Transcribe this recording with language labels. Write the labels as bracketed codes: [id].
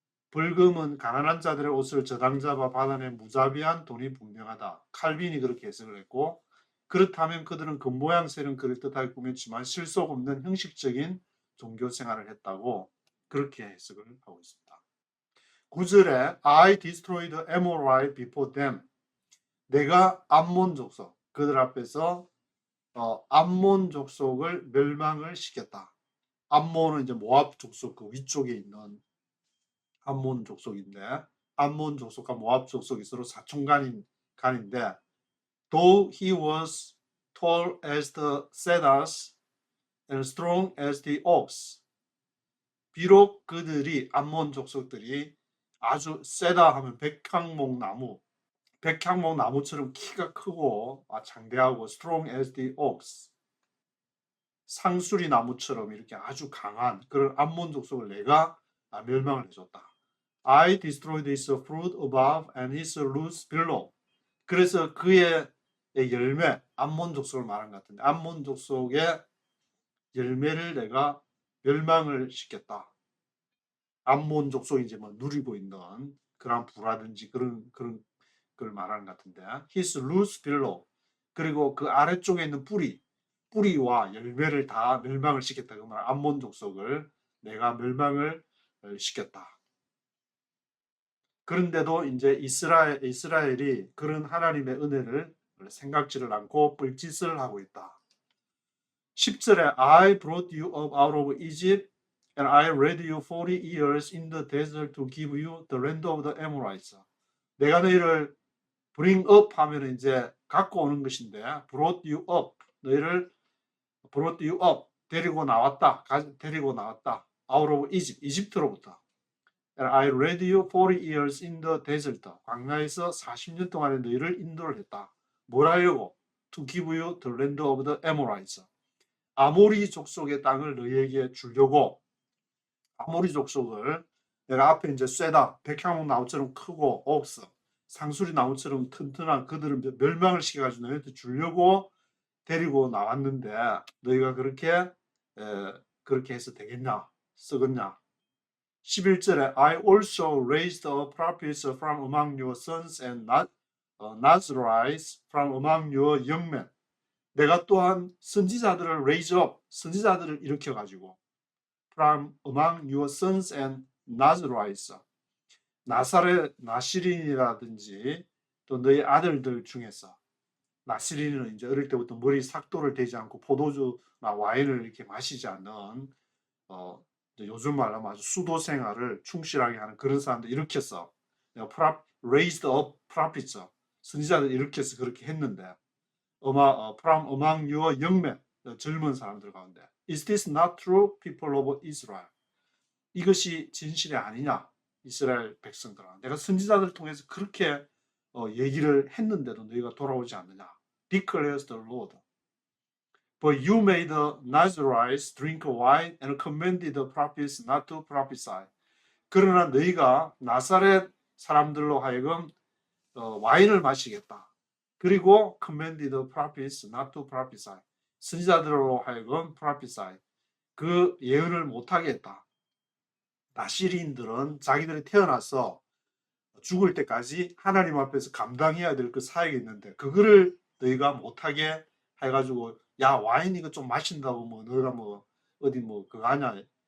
[ko] 벌금은 가난한 자들의 옷을 저당 잡아 받아낸 무자비한 돈이 분명하다. 칼빈이 그렇게 해석을 했고, 그렇다면 그들은 겉모양새는 그럴듯하게 꾸몄지만 실속 없는 형식적인 종교 생활을 했다고 그렇게 해석을 하고 있습니다. 9절에 [en] I destroyed the Amorite before them. [ko] 내가 암몬 족속, 그들 앞에서 암몬 족속을 멸망을 시켰다. 암몬은 이제 모압 족속 그 위쪽에 있는 암몬 족속인데, 암몬 족속과 모압 족속이 서로 사촌간인데, [en] though he was tall as the cedars and strong as the oaks. [ko] 비록 그들이 암몬 족속들이 아주 세다 하면 백향목 나무처럼 키가 크고 장대하고 [en] strong as the oaks. [ko] 상수리 나무처럼 이렇게 아주 강한 그런 암몬 족속을 내가 멸망을 해줬다. [en] I destroyed his fruit above and his roots below. [ko] 그래서 그의 열매, 암몬 족속을 말한 것 같은데, 암몬 족속의 열매를 내가 멸망을 시켰다. 암몬 족속이 이제 뭐 누리고 있는 그런 부라든지 그런 걸 말하는 것 같은데, [en] his roots below. [ko] 그리고 그 아래쪽에 있는 뿌리와 열매를 다 멸망을 시켰다. 그 말, 암몬 족속을 내가 멸망을 시켰다. 그런데도 이제 이스라엘이 그런 하나님의 은혜를 생각지를 않고 뻘짓을 하고 있다. 10절에 [en] I brought you up out of Egypt and I led you 40 years in the desert to give you the land of the Amorites. [ko] 내가 너희를 bring up 하면 이제 갖고 오는 것인데, [en] brought you up, [ko] 너희를 brought you up, 데리고 나왔다. [en] out of Egypt, [ko] 이집트로부터. [en] And I led you 40 years in the desert. [ko] 광야에서 40년 동안에 너희를 인도를 했다. 뭘 하려고? [en] To give you the land of the Amorites. [ko] 아모리 족속의 땅을 너희에게 주려고. 아모리 족속을 내가 앞에 이제 쇠다, 백향목 나무처럼 크고 옥스, 상수리 나무처럼 튼튼한 그들을 멸망을 시켜가지고 너희한테 주려고 데리고 나왔는데, 너희가 그렇게 해서 되겠냐? 쓰겠냐? 11절에 [en] I also raised up prophets from among your sons and Nazarites from among your young men. [ko] 내가 또한 선지자들을 [en] raise up, [ko] 선지자들을 일으켜가지고 [en] from among your sons and Nazarites, [ko] 나시린이라든지 또 너희 아들들 중에서, 나시린은 이제 어릴 때부터 머리 삭도를 대지 않고 포도주나 와인을 이렇게 마시지 않는 요즘 말로 아주 수도 생활을 충실하게 하는 그런 사람들 일으켜서 [en] raised up prophets, [ko] 선지자들 일으켜서 그렇게 했는데, [en] from among your young men, [ko] 젊은 사람들 가운데, [en] is this not true, people of Israel? [ko] 이것이 진실이 아니냐, 이스라엘 백성들아. 내가 선지자들 통해서 그렇게 얘기를 했는데도 너희가 돌아오지 않느냐. [en] declares the Lord. But you made the Nazarites drink wine and commanded the prophets not to prophesy. [ko] 그러나 너희가 나사렛 사람들로 하여금 와인을 마시겠다. 그리고 [en] commanded the prophets not to prophesy. [ko] 선지자들로 하여금 [en] prophesy. [ko] 그 예언을 못하게 했다. 나시린들은 자기들이 태어나서 죽을 때까지 하나님 앞에서 감당해야 될 그 사역이 있는데, 그거를 너희가 못하게 해가지고, 야, 와인 이거 좀 마신다고 뭐 너희가 뭐 어디 뭐 그거 하냐.